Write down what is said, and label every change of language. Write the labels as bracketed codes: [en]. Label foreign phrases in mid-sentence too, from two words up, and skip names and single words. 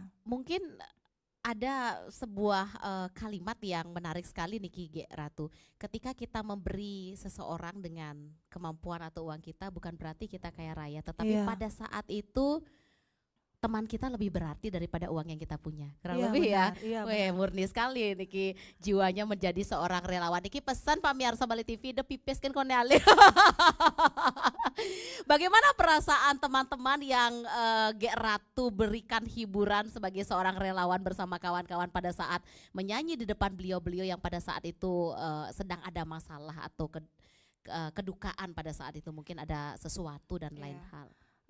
[id] Mungkin ada sebuah kalimat yang menarik sekali nih Gek Ratu. Ketika kita memberi seseorang dengan kemampuan atau uang kita, bukan berarti kita kaya raya, tetapi pada saat itu teman kita lebih berarti daripada uang yang kita punya. Kurang lebih benar, ya. Weh, murni sekali niki jiwanya menjadi seorang relawan. [ban] Niki pesan pamirsa Bali TV de pipis kan konale. [id] Bagaimana perasaan teman-teman yang Gek Ratu berikan hiburan sebagai seorang relawan bersama kawan-kawan pada saat menyanyi di depan beliau-beliau yang pada saat itu sedang ada masalah atau kedukaan pada saat itu, mungkin ada sesuatu dan lain hal.